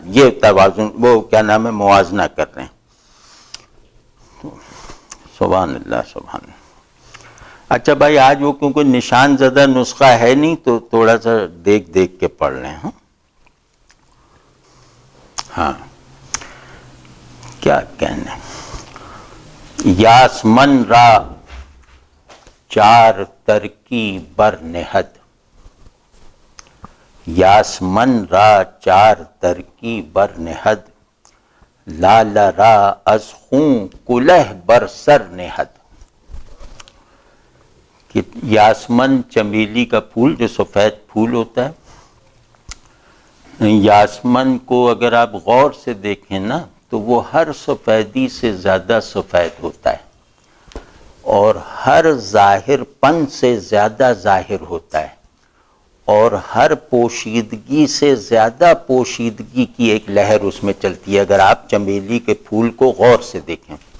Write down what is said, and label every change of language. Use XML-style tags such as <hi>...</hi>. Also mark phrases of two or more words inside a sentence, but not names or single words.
<ur>یہ توازن، وہ کیا نام ہے، موازنہ کر رہے ہیں۔</ur> <ar>سبحان اللہ سبحان اللہ۔</ar> <ur>اچھا بھائی، آج وہ کیونکہ نشان زدہ نسخہ ہے نہیں تو تھوڑا سا دیکھ دیکھ کے پڑھ لیں۔ ہاں کیا کہنے،</ur> <fa>یاسمن را چار ترکی بر نہد، یاسمن را چار ترکی بر نہد، لال را از خون کلہ بر سر نہد۔</fa> <ur>کہ یاسمن چمیلی کا پھول جو سفید پھول ہوتا ہے، یاسمن کو اگر آپ غور سے دیکھیں نا تو وہ ہر سفیدی سے زیادہ سفید ہوتا ہے، اور ہر ظاہر پن سے زیادہ ظاہر ہوتا ہے، اور ہر پوشیدگی سے زیادہ پوشیدگی کی ایک لہر اس میں چلتی ہے اگر آپ چمیلی کے پھول کو غور سے دیکھیں۔</ur>